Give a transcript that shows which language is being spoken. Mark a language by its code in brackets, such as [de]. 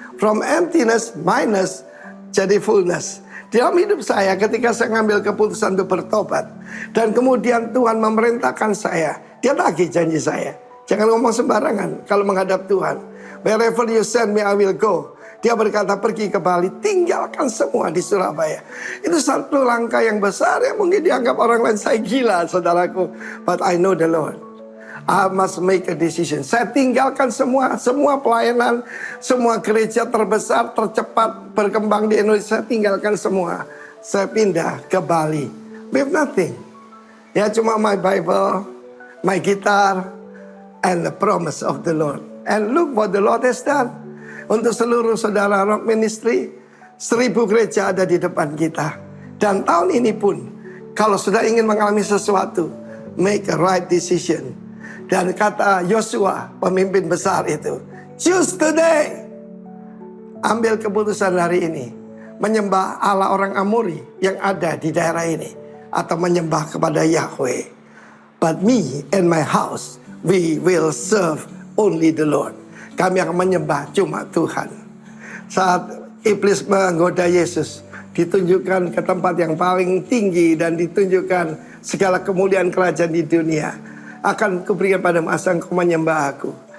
[en] From emptiness minus [id] jadi [en] fullness. [id] Dalam hidup saya ketika saya mengambil keputusan untuk bertobat, dan kemudian Tuhan memerintahkan saya, dia tagih janji saya. Jangan ngomong sembarangan kalau menghadap Tuhan. [en] Wherever you send me I will go. [id] Dia berkata pergi ke Bali, tinggalkan semua di Surabaya. Itu satu langkah yang besar yang mungkin dianggap orang lain saya gila, saudaraku. [en] But I know the Lord. I must make a decision. [id] Saya tinggalkan semua pelayanan, semua gereja terbesar, tercepat berkembang di Indonesia. Saya tinggalkan semua. Saya pindah ke Bali [en] with nothing. [id] Ya cuma [en] my Bible, my guitar, and the promise of the Lord. And look what the Lord has done. [id] Untuk seluruh saudara Rock Ministry, 1000 gereja ada di depan kita. Dan tahun ini pun, kalau sudah ingin mengalami sesuatu, [en] make a right decision. [id] Dan kata Yosua, pemimpin besar itu, [en] choose today. [id] Ambil keputusan hari ini. Menyembah Allah orang Amori yang ada di daerah ini. Atau menyembah kepada Yahweh. [en] But me and my house, we will serve only the Lord. [id] Kami akan menyembah cuma Tuhan. Saat iblis menggoda Yesus, ditunjukkan ke tempat yang paling tinggi dan ditunjukkan segala kemuliaan kerajaan di dunia. Akan kuberikan padamu asal engkau menyembah aku.